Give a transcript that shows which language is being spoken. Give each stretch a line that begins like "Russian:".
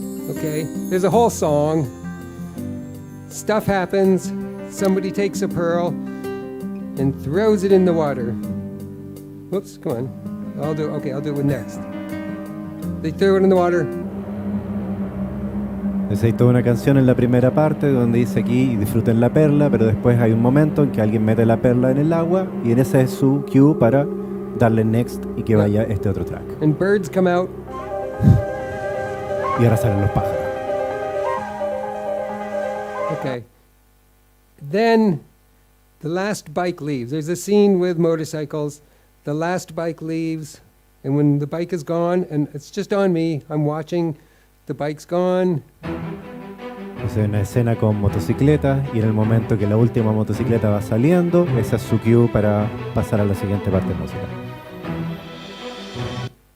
English: Okay, there's a whole song. Stuff happens. Somebody takes a pearl and throws it in the water. Whoops, come on. I'll do it with next. They threw it in the water.
Spanish: Entonces hay toda una canción en la primera parte donde dice aquí disfruten la perla, pero después hay un momento en que alguien mete la perla en el agua y en ese es su cue para darle next y que vaya este otro track.
English: And birds come out.
Spanish: Y ahora salen los pájaros.
English: Okay. Then the last bike leaves. There's a scene with motorcycles. The last bike leaves, and when the bike is gone, and it's just on me, I'm watching, the bike's gone.
Spanish: Es una escena con motocicletas y en el momento que la última motocicleta va saliendo, esa es su cue para pasar a la siguiente parte de música.